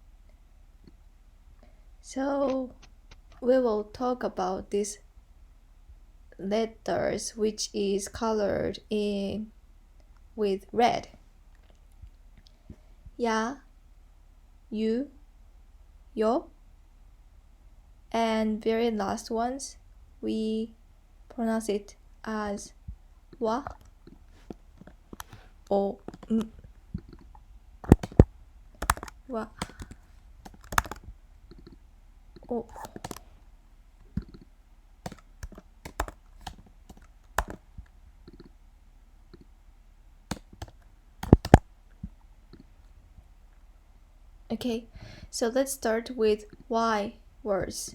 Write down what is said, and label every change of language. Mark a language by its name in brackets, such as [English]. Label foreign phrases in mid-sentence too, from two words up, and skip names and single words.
[English] So we will talk about these letters which is colored in with red. Yeah, you, yo, and very last ones we pronounce it as wa, o, wa, o. Okay, so let's start with Y words.